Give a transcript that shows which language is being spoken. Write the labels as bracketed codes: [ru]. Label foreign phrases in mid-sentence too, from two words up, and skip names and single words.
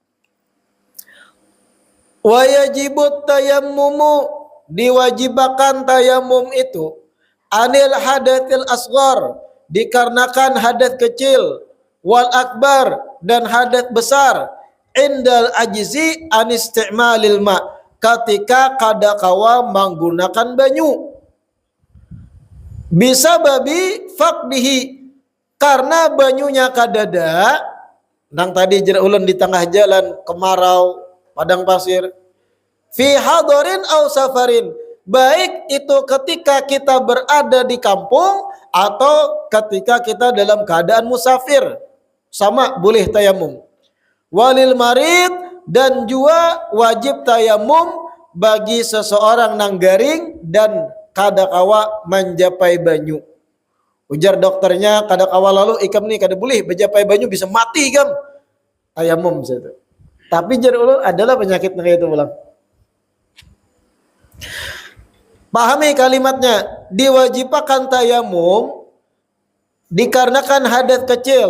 [ar] وجب التيمم, [id] diwajibkan tayamum itu [ar] عن الحدث الأصغر, [id] dikarenakan hadat kecil, [ar] والأكبر, [id] dan hadat besar, [ar] عند العجز عن استعمال الماء, [id] ketika [bjn] kada kawa menggunakan banyu. [ar] بسبب فقده, [bjn] karena banyunya kadada, nang tadi jera ulun di tengah jalan kemarau padang pasir, [ar] في حضر أو سفر, [id] baik itu ketika kita berada di kampung atau ketika kita dalam keadaan musafir, sama boleh tayamum. [ar] وللمريض, [bjn] dan juga wajib tayamum bagi seseorang nang garing dan kada kawa menjapai banyu. Ujar dokternya kada kawa lalu ikam nih kada boleh menjapai banyu, bisa mati ikam. [id] Tayamum situ. [bjn] Tapi jar ulun adalah penyakit kayak itu ulang. [id] Pahami kalimatnya, diwajibkan tayamum dikarenakan hadat kecil.